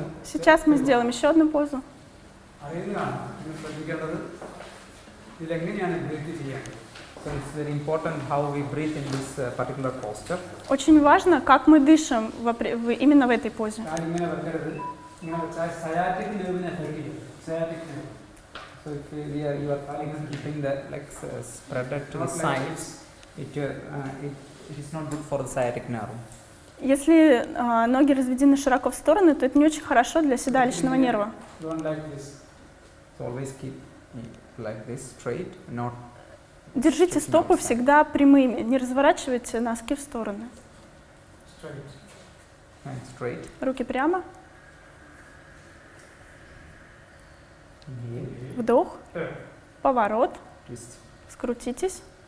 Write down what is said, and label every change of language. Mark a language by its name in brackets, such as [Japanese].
[Russian] Сейчас мы сделаем еще одну позу. [Malayalam] അറിയുന്നതാണ് ഇത് ശ്രദ്ധിക്കേണ്ടത്. ഇതിലെങ്ങനെയാണ് ബ്രീത്ത് ചെയ്യേണ്ടത്. [English] So it's very important how we breathe in this particular posture. [Russian] Очень важно, как мы дышим именно в этой позе. [Malayalam] കാലിങ്ങനെ വെക്കരുത്. ഇങ്ങനെ വെച്ചാൽ സയാറ്റിക് നെർവിനെ എഫക്ട് ചെയ്യും. Sciatic nerve. [English] So if you are keeping the legs spread to the sides, it is not good for the sciatic nerve. [Russian] Если ноги разведены широко в стороны, то это не очень хорошо для седалищного нерва. [English] Don't like this. So always keep like this, straight, not. [Russian] Держите стопы всегда прямыми, не разворачивайте носки в стороны. [English] Straight. And straight. [Russian] Руки прямо. [English] Inhale. [Russian] Вдох. Поворот. [English] Twist. [Russian] Скрутитесь.